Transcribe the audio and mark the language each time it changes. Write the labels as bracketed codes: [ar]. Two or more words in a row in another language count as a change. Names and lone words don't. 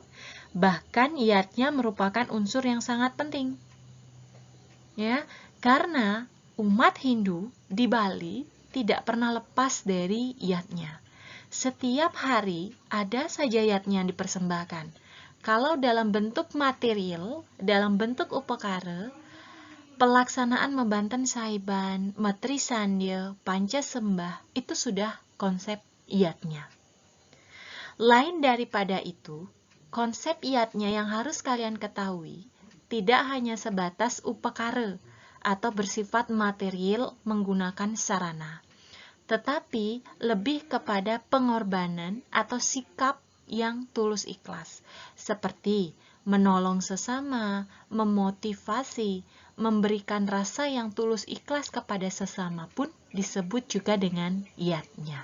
[id] Bahkan yatnya merupakan unsur yang sangat penting. Ya, karena umat Hindu di Bali tidak pernah lepas dari yatnya. Setiap hari ada saja yatnya yang dipersembahkan. Kalau dalam bentuk material, dalam bentuk upakara, pelaksanaan membanten saiban, matri sandya, panca sembah, itu sudah konsep yatnya. Lain daripada itu, konsep yatnya yang harus kalian ketahui, tidak hanya sebatas upakara atau bersifat material menggunakan sarana, tetapi lebih kepada pengorbanan atau sikap yang tulus ikhlas, seperti menolong sesama, memotivasi, memberikan rasa yang tulus ikhlas kepada sesama pun disebut juga dengan yatnya.